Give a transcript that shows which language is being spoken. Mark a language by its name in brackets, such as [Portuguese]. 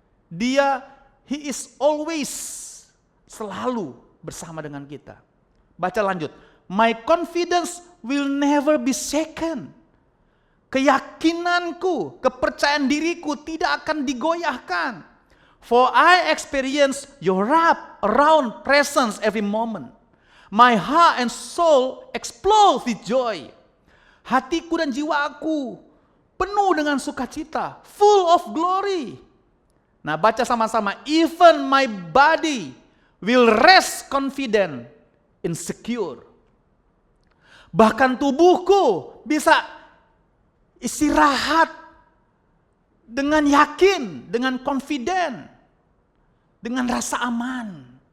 [English] He is always, [Indonesian] selalu bersama dengan kita. Baca lanjut. [English] My confidence will never be shaken. [Indonesian] Keyakinanku, kepercayaan diriku tidak akan digoyahkan. [English] For I experience your wrap around presence every moment. My heart and soul explode with joy. [Indonesian] Hatiku dan jiwaku penuh dengan sukacita, [English] full of glory. [Indonesian] Nah, baca sama-sama. [English] Even my body will rest confident and secure. [Indonesian] Bahkan tubuhku bisa istirahat dengan yakin, dengan confident, dengan rasa aman.